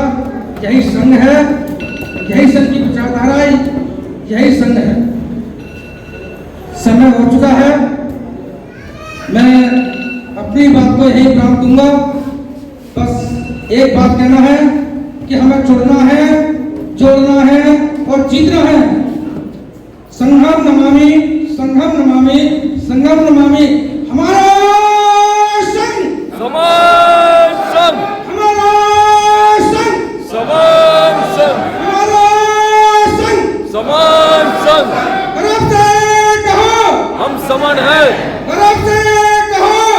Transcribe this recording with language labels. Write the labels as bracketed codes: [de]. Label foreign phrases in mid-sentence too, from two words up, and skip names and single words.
[hi] यही संघ है, यही संघ की विचारधारा है, यही संघ है। समय हो चुका है, मैं अपनी बात को यही विराम दूंगा। बस एक बात कहना है कि हमें जुड़ना है, जोड़ना है और जीतना है। [pi] संघम नमामि, संघम नमामि, संघम नमामि। [hi] हमारा संघ, समान संघ, हमारा संघ, समान संघ, हमारा संघ। समान संघ। गर्व से कहो हम समान हैं, गर्व से कहो